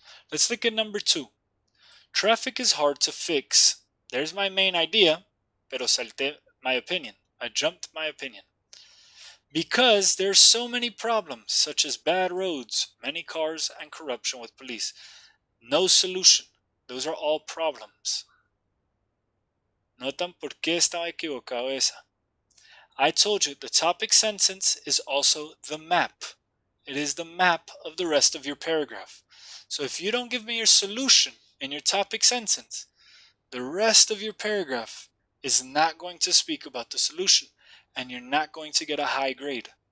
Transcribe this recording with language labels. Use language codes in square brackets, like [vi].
[en] Let's look at number 2. Traffic is hard to fix. There's my main idea, [es] pero salté [en] my opinion. I jumped my opinion. Because there's so many problems, such as bad roads, many cars, and corruption with police. No solution. Those are all problems. [es] Notan por qué estaba equivocado esa. [en] I told you the topic sentence is also the map. It is the map of the rest of your paragraph. So if you don't give me your solution in your topic sentence, the rest of your paragraph is not going to speak about the solution, and you're not going to get a high grade.